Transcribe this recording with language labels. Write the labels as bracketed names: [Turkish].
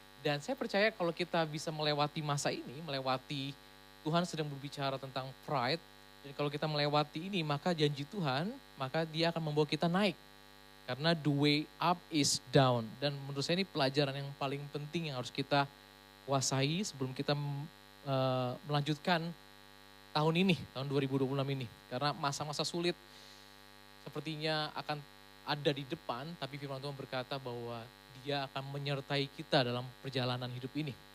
[Indonesian] Dan saya percaya kalau kita bisa melewati masa ini, melewati Tuhan sedang berbicara tentang pride. Dan kalau kita melewati ini, maka janji Tuhan, maka Dia akan membawa kita naik. Karena [English] the way up is down. [Indonesian] Dan menurut saya ini pelajaran yang paling penting yang harus kita kuasai sebelum kita melanjutkan tahun ini, tahun 2026 ini. Karena masa-masa sulit sepertinya akan ada di depan, tapi firman Tuhan berkata bahwa Dia akan menyertai kita dalam perjalanan hidup ini.